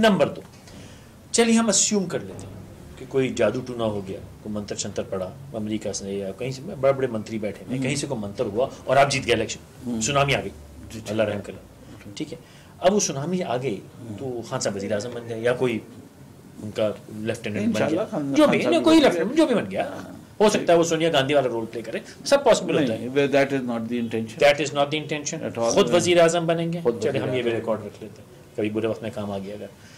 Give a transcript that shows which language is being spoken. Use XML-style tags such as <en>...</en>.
<ur>Number 2, چلیے ہم assume کر لیتے ہیں کہ کوئی جادو ٹونا ہو گیا, کوئی منتر شنتر پڑا امریکہ سے یا کہیں سے, بڑے بڑے منتری بیٹھے ہیں, کہیں سے کوئی منتر ہوا اور آپ جیت گئے الیکشن, سونامی آ گئی, اللہ رحم کرے, ٹھیک ہے. اب وہ سونامی آ گئی تو خان صاحب وزیر اعظم بن گئے, یا کوئی ان کا لیفٹیننٹ بن گیا, جو بھی کوئی لیفٹیننٹ جو بھی بن گیا, ہو سکتا ہے وہ سونیا گاندھی والا رول پلے کرے, سب پاسبل ہوتا ہے.</ur> <en>That is not the intention. That is not the intention.</en> <ur>خود وزیر اعظم بنیں گے, چلے ہم یہ بھی ریکارڈ رکھ لیتے ہیں, کبھی برے وقت میں کام آ گیا اگر.</ur>